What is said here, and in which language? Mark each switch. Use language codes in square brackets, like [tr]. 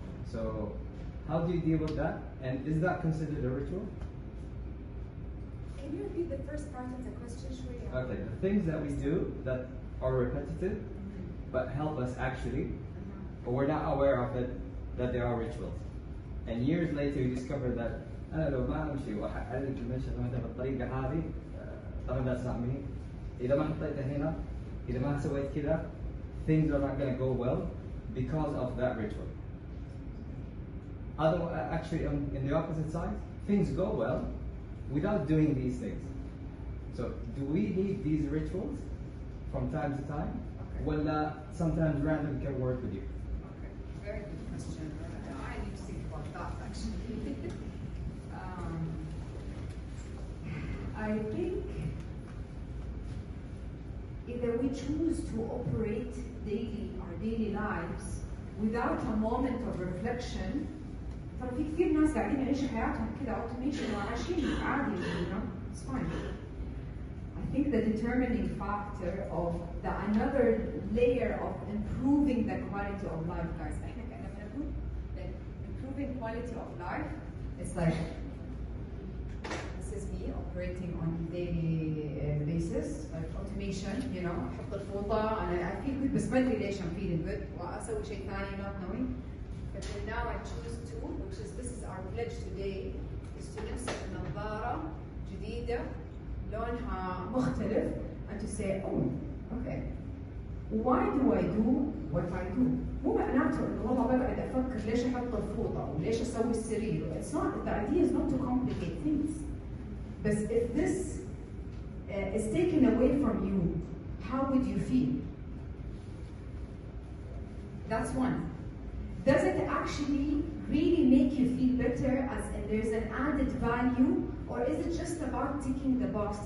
[en] So how do you deal with that, and is that considered a ritual? Can you repeat the first part of the question, Shreya? Okay, the things that we do that are repetitive, but help us actually, but we're not aware of it, that they are rituals. And years later you discover that [ar] أنا لو ما أمشي وأحرك المشهد مثلا بالطريقة هذه طبعا [en] that's not me. [ar] إذا ما حطيتها هنا، إذا ما سويت كذا, [en] things are not going to go well because of that ritual. Actually, in the opposite side, things go well without doing these things. So, do we need these rituals from time to time? Okay. Well, sometimes random can work with you. Okay, very good question. I need to think about that actually. I think either we choose to operate our daily lives without a moment of reflection. [ar] ترى في كثير ناس قاعدين يعيشوا حياتهم كده automation وعايشين عادي, [en] you know, it's fine. I think the determining factor of another layer of improving the quality of life, guys. [ar] احنا كنا بنقول [en] that improving quality of life is like, this is me operating on a daily basis, like automation, you know, [ar] احط الفوطة, [en] I feel good [ar] بس ما ادري ليش [en] I'm feeling good, [ar] واسوي شيء ثاني [en] not knowing. But then now I choose to, which is this is our pledge today, is to [ar] نمسك نظارة جديدة لونها مختلف [en] and to say, oh, okay, why do I do what I do? [ar] مو معناته انه والله بقعد افكر ليش احط الفوطة وليش اسوي السرير. [en] It's not, the idea is not to complicate things. But if this is taken away from you, how would you feel? That's one. Does it actually really make you feel better as in there's an added value, or is it just about ticking the box?